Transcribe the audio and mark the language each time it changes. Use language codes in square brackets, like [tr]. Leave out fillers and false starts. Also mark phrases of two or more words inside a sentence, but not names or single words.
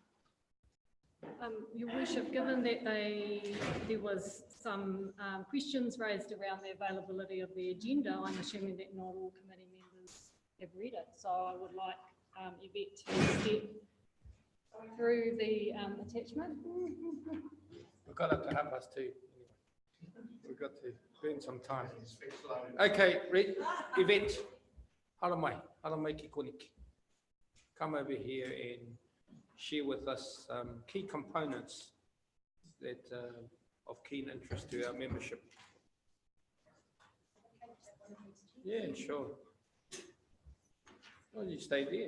[en] Your Worship, given that there was some questions raised around the availability of the agenda, I'm assuming that not all committee members have read it. So I would like Yvette to step through the attachment. We've got up to 2:30. We've got to burn some time. Okay, Yvette, [mi] haramai ki koniki. [en] Come over here and share with us key components that of keen interest to our membership. Yeah, sure. Well, you stay there.